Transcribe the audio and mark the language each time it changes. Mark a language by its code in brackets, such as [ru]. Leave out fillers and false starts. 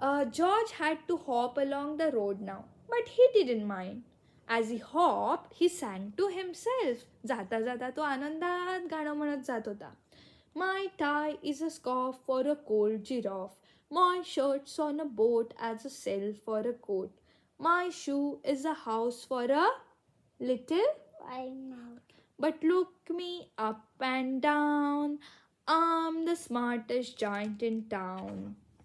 [en] George had to hop along the road now, but he didn't mind. As he hopped, he sang to himself. [mr] जाता जाता तो आनंदात गाणं म्हणत जात होता. [en] My tie is a scarf for a cold giraffe. My shirt's on a boat as a sail for a coat. My shoe is a house for a little. But look me up and down. I'm the smartest giant in town.